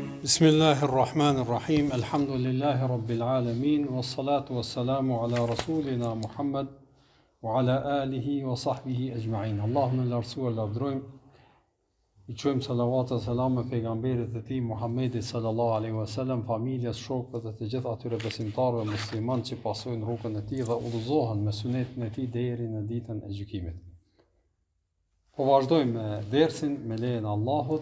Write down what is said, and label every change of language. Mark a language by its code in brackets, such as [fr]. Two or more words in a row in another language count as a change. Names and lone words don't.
[ar] بسم الله الرحمن الرحيم. الحمد لله رب العالمين والصلاة والسلام على رسولنا محمد وعلى آله وصحبه أجمعين. Allahumma la rasul lavdrojm. [sq] I çojm salavat e selam me pejgamberit e tij Muhammedit [ar] صلى الله عليه وسلم, [sq] familjes, shokëve dhe të gjithë atyre besimtarëve musliman që pasojnë rrugën e tij dhe udhëzohen me sunetin e tij deri në ditën e gjykimit. Po vazhdojmë me dersin me lejen e Allahut.